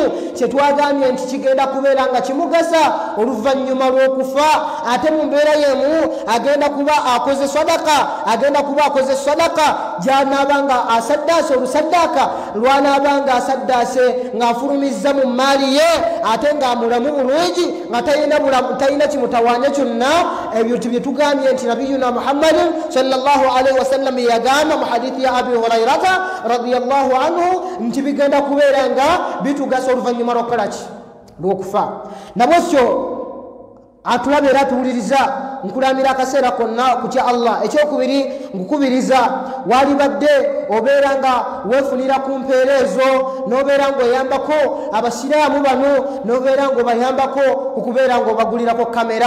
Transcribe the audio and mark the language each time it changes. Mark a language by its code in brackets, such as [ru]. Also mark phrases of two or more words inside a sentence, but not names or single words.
[lg] kyetwagambye nti kigenda kubeera nga kimugasa oluvannyuma lw'okufa ate mu mbeera yemu agenda kuba akoze sadaka gy'anaabanga asaddaase olusaddaaka lw'anaabanga asaddaase ng'afulumizza mu maali ye ate ng'amulamu bulungi nga talina kimutawaanya kyonna ebyo bye tugambye nti [ar] نبينا محمد صلى الله عليه وسلم [lg] yagamba mu hadithi ya Abi Hurairata [ar] رضي الله عنه [lg] nti bigenda kubeera nga bitugasa oluvannyuma lw'okukola ki lw'okufa nabwekyo atulabe era tuwuliriza nkulamira akaseera konna ku kya Allah. Ekyokubiri nkukubiriza walibadde obeera nga weefunira ku mpeera ezo n'obeera ng'oyambako abasiraamu bano n'obeera ng'obayambako ku kubeera ng'obagulirako kamera.